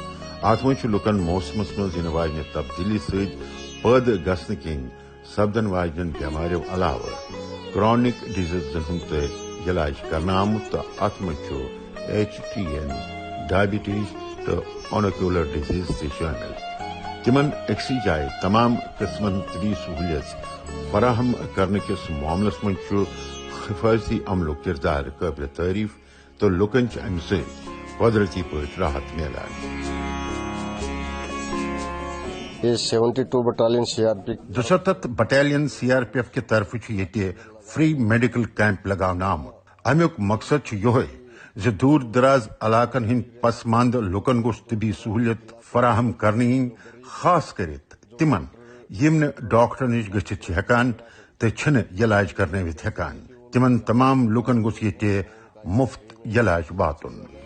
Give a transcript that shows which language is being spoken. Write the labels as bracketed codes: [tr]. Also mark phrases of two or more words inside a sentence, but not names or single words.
[ks] ات مجھ لکن موسمس مز ین واجنہ تبدیلی سۭتۍ پٲدٕ گژھنہٕ کِنۍ سپدن واجنین بیماریوں علاوہ [en] chronic diseases [ks] ہند تہ علاج کرنا آمت تو ات مجھ HTN ڈائبٹیز تو اونوکیولر ڈیزیز تہ شامل. تمن اکسی جائے تمام قسمن طبی سہولیت فراہم کرنے کس معاملس مجھ حفاظتی عمل کردار قابل تعریف تو لکن امہ سۭتۍ قدرتی پٲٹھۍ راحت میلان. یہ 72 بٹالین CRPF 200 بٹالین CRPF کی طرف یہ [en] free medical camp [ks] لگاؤنہٕ آمت. امیک مقصد یہ زِ دور دراز علاقن ہند پسماندٕ لکن گوٚژھ طبی سہولیت فراہم کرنے خاص کرت تمن یم ڈاکٹر نش گھت ہیکان تو چھن علاج کرنے وت ہیکان تمن تمام لکن گوس یہ مفت علاج واتن.